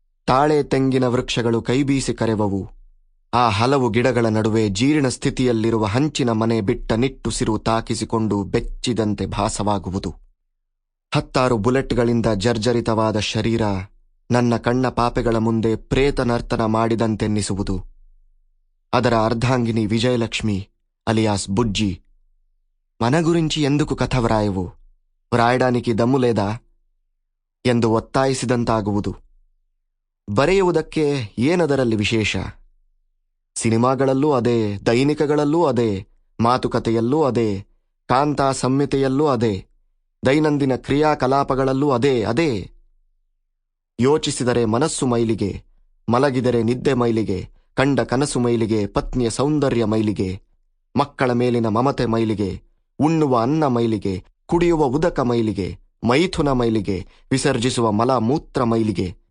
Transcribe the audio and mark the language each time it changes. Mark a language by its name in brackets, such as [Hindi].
[Kannada] ತಾಳೆ ತೆಂಗಿನ ವೃಕ್ಷಗಳು ಕೈಬೀಸಿ ಕರೆವವು. ಆ ಹಲವು ಗಿಡಗಳ ನಡುವೆ ಜೀರ್ಣ ಸ್ಥಿತಿಯಲ್ಲಿರುವ ಹಂಚಿನ ಮನೆ ಬಿಟ್ಟ ನಿಟ್ಟುಸಿರು ತಾಕಿಸಿಕೊಂಡು ಬೆಚ್ಚಿದಂತೆ ಭಾಸವಾಗುವುದು. 10 ಬುಲೆಟ್ಗಳಿಂದ ಜರ್ಜರಿತವಾದ ಶರೀರ ನನ್ನ ಕಣ್ಣ ಪಾಪೆಗಳ ಮುಂದೆ ಪ್ರೇತ ನರ್ತನ ಮಾಡಿದಂತೆನ್ನಿಸುವುದು. ಅದರ ಅರ್ಧಾಂಗಿನಿ ವಿಜಯಲಕ್ಷ್ಮಿ ಅಲಿಯಾಸ್ ಬುಜ್ಜಿ, [Telugu] మన గురించి ఎందుకు కథ వ్రాయవు, వ్రాయడానికి దమ్ము లేదా [Kannada] ಎಂದು ಒತ್ತಾಯಿಸಿದಂತಾಗುವುದು. ಬರೆಯುವುದಕ್ಕೆ ಏನದರಲ್ಲಿ ವಿಶೇಷ? ಸಿನಿಮಾಗಳಲ್ಲೂ ಅದೇ, ದೈನಿಕಗಳಲ್ಲೂ ಅದೇ, ಮಾತುಕತೆಯಲ್ಲೂ ಅದೇ, ಕಾಂತಾ ಸಂಹಿತೆಯಲ್ಲೂ ಅದೇ, ದೈನಂದಿನ ಕ್ರಿಯಾಕಲಾಪಗಳಲ್ಲೂ ಅದೇ. ಯೋಚಿಸಿದರೆ ಮನಸ್ಸು ಮೈಲಿಗೆ, ಮಲಗಿದರೆ ನಿದ್ದೆ ಮೈಲಿಗೆ, ಕಂಡ ಕನಸು ಮೈಲಿಗೆ, ಪತ್ನಿಯ ಸೌಂದರ್ಯ ಮೈಲಿಗೆ, ಮಕ್ಕಳ ಮೇಲಿನ ಮಮತೆ ಮೈಲಿಗೆ, ಉಣ್ಣುವ ಅನ್ನ ಮೈಲಿಗೆ, ಕುಡಿಯುವ ಉದಕ ಮೈಲಿಗೆ, ಮೈಥುನ ಮೈಲಿಗೆ, ವಿಸರ್ಜಿಸುವ ಮಲ ಮೂತ್ರ ಮೈಲಿಗೆ.